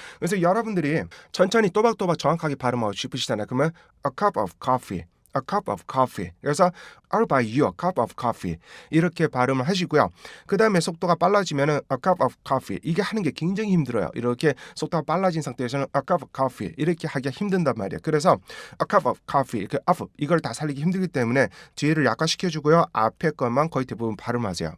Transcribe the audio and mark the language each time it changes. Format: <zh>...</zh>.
<ko>그래서 여러분들이 천천히 또박또박 정확하게 발음하고 싶으시잖아요. 그러면</ko> <en>a cup of coffee</en> <ko>그래서</ko> <en>I'll buy you a cup of coffee</en> <ko>이렇게 발음을 하시고요. 그 다음에 속도가 빨라지면은</ko> <en>a cup of coffee</en> <ko>이게 하는 게 굉장히 힘들어요. 이렇게 속도가 빨라진 상태에서는</ko> <en>a cup of coffee</en> <ko>이렇게 하기가 힘든단 말이에요. 그래서</ko> <en>a cup of coffee</en> <ko>이렇게 of 이걸 다 살리기 힘들기 때문에 뒤에를 약화시켜주고요. 앞에 것만 거의 대부분 발음하세요.</ko>